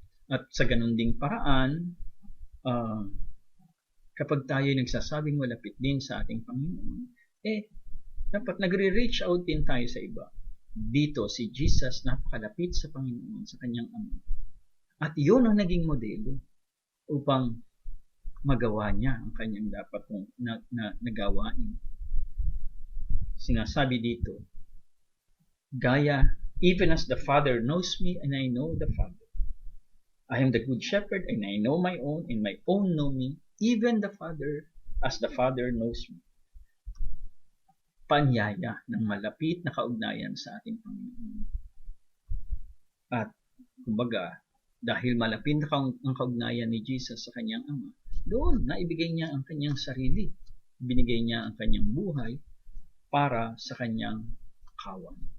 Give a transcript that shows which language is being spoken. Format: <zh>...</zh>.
<tl>At sa ganun ding paraan, kapag tayo nagsasabing malapit din sa ating Panginoon, dapat nagre-reach out din tayo sa iba. Dito, si Jesus napakalapit sa Panginoon, sa Kanyang Ama. At yun ang naging modelo upang magawa niya ang kanyang dapat nagawain. Sinasabi dito, gaya,</tl> <en>even as the Father knows me and I know the Father. I am the good shepherd and I know my own and my own know me, even the Father as the Father knows me.</en> <tl>Paanyaya ng malapit na kaugnayan sa ating Panginoon. At kumbaga, dahil malapit na ang kaugnayan ni Jesus sa kanyang Ama, doon naibigay niya ang kanyang sarili. Binigay niya ang kanyang buhay para sa kanyang kawan.</tl>